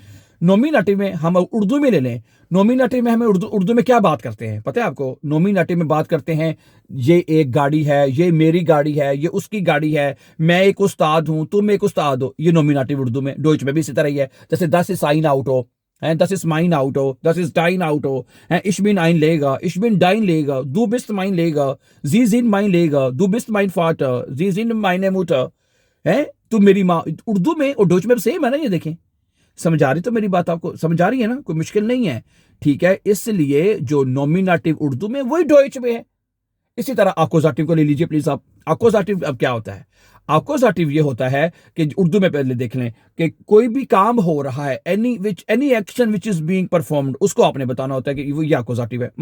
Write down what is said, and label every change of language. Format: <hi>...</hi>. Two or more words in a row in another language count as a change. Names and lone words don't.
<ur>نومینیٹو میں ہم اردو میں لے لیں، نومینیٹو میں ہمیں اردو میں کیا بات کرتے ہیں پتا ہے آپ کو? نومینیٹو میں بات کرتے ہیں یہ ایک گاڑی ہے، یہ میری گاڑی ہے، یہ اس کی گاڑی ہے، میں ایک استاد ہوں، تم ایک استاد ہو، یہ نومینیٹو اردو میں. ڈوئچ میں بھی اسی طرح ہی ہے، جیسے</ur> <de>das ist sein Auto, das ist mein Auto, das ist dein Auto, ich bin ein Leger, ich bin dein Leger, du bist mein Leger, sie sind mein Leger, du bist mein Vater, sie sind meine Mutter,</de> <ur>تو میری ماں. اردو میں اور ڈوچ میں سیم ہے نا، یہ دیکھیں، سمجھ آ رہی تو میری بات آپ کو، سمجھ آ رہی ہے نا، کوئی مشکل نہیں ہے، ٹھیک ہے. اس لیے جو نومینیٹو اردو میں وہی ڈوئچ میں ہے. اسی طرح آکوزاٹیو کو لے لیجیے پلیز آپ۔ آکوزاٹیو اب کیا ہوتا ہے? آکوزاٹیو یہ ہوتا ہے کہ اردو میں پہلے دیکھ لیں کہ کوئی بھی کام ہو رہا ہے,</ur> <en>any action which is being performed,</en> <ur>اس کو آپ نے بتانا ہوتا ہے کہ وہ یہ آکوزاٹیو ہے.</ur>